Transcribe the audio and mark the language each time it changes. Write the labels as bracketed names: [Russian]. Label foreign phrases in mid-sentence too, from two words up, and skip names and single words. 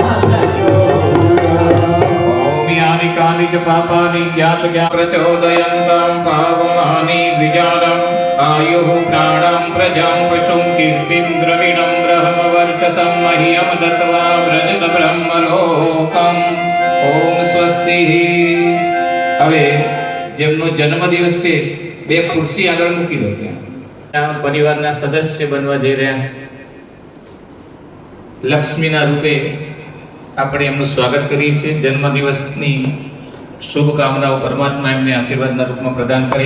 [Sanskrit] ओम यानि कानि च पापानि ज्ञातज्ञान प्रचोदयन्तां पावमानि द्विजानम् आयुः प्राणां प्रजां पशुं कीर्तिं द्रविणं ब्रह्मवर्चसं मह्यं दत्त्वा व्रजत ब्रह्मलोकम् ओम સ્વસ્તિ [Gujarati] હવે જેમનો જન્મદિવસ છે બે ખુરશી આગળ મૂકી દો ત્યાં પરિવારના સદસ્ય બનવા જઈ રહ્યા છે લક્ષ્મીના રૂપે આપણે એમનું સ્વાગત કરીએ છીએ જન્મદિવસની શુભકામનાઓ પરમાત્મા એમને આશીર્વાદના રૂપમાં પ્રદાન કરે